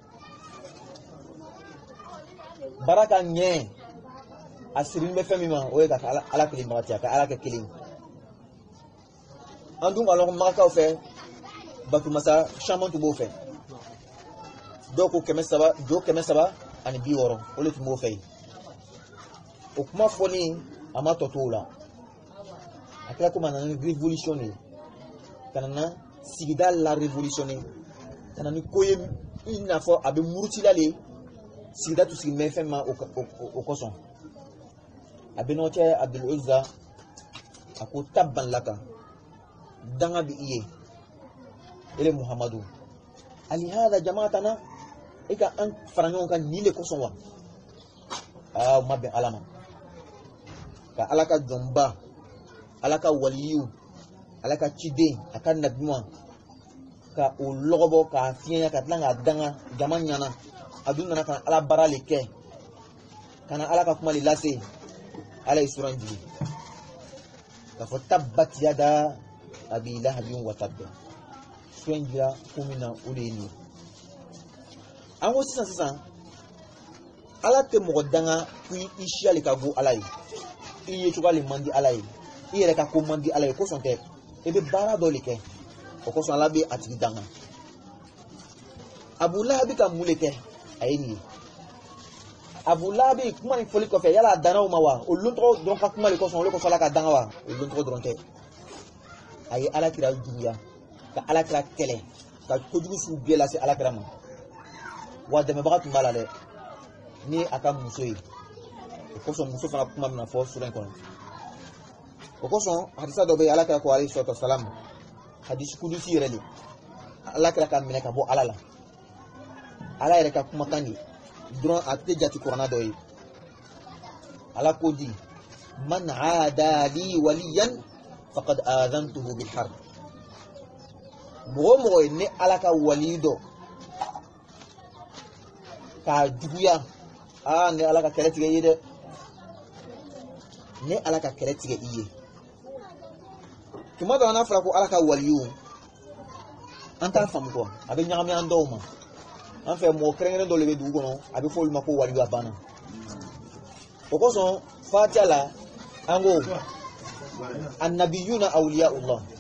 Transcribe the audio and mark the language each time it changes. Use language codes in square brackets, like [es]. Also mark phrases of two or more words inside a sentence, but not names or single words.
[bm] baara ka ɲɛ a sirilen bɛ fɛn min ma o ye ka ala kelen bagati a ka ala kɛ kelen an dun ka lɔgɔ magakaw fɛ batumasa caman tun b'o fɛ dɔw ko 300 ani 60 o de tun b'o fɛ yen o kuma fɔli a ma tɔ to o la a kɛra komi a nana ni révolution de ye ka na sigida la révolutionner ka na ni ko ye i n'a fɔ a bɛ murutila de sigida tun sigilen bɛ fɛn ma o kosɔn a bɛ ɲɔgɔn cɛ abdul uzza a ko [ar] تبا لك [bm] danga bi i ye ele muhammadu [ar] ألهذا جمعتنا [bm] e ka an fara ɲɔgɔn kan nin de kosɔn wa o ma bɛn ala ma ka ala ka jɔnba ala ka waliyu ala ka ciden a ka nabiɲuman ka o lɔgɔbɔ k'a fiɲɛya ka tila k'a danga jama ɲana a dun nana ka na ala baara le kɛ ka na ala ka kuma le lase ala ye suran jigi k'a fɔ [ar] تبت يدا أبي لهب وتب [bm] suran jira ko min na o de ye nin an ko sisan ala tɛ mɔgɔ danga ko i siya le ka go ala ye i ye cogoya le man di ala ye i yɛrɛ ka ko man di ala ye kosɔn tɛ i bɛ baara dɔ le kɛ o kosɔn ala bɛ a tigi danga abu lahabi ka mun le kɛ a ye nin ye abu lahabi kuma ni fɔli kɔfɛ yala a danna o ma wa o lon tɔgɔ dɔrɔn ka kuma le kosɔn o le kosɔn ala ka danga wa o lon tɔgɔ dɔrɔn tɛ a ye ala kira juguya ka ala kira kɛlɛ ka kojugu sugu bɛɛ lase ala kira ma wa dɛmɛbaga tun b'a la dɛ ni a ka muso ye o kosɔn muso fana kuma bɛna fɔ sura in kɔnɔ o kosɔn hadisa dɔ bɛ yen ala kira ko [ar] عليه الصلاة والسلام [bm] hadisi kudusi yɛrɛ de ala kira ka minɛ ka bɔ ala la ala yɛrɛ ka kumakan de dɔrɔn a tɛ jate kuranna dɔ ye ala ko di [ar] من عادى لي وليا فقد آذنته بالحرب [bm] mo ne ala ka walido ka juguya ne ala ka kɛlɛ tigɛ i ye dɛ ne ala ka kɛlɛ tigɛ i ye tuma dɔ n'a fɔra ko ala ka waliyu an t'a faamu kɔ a bɛ ɲagami an dɔw ma an fɛ mɔgɔ kɛrɛnkɛrɛn dɔ de bɛ dugu kɔnɔ a bɛ fɔ olu ma ko waliyu a banna o kosɔn fatiha la an ko [ar] النبيون أولياء الله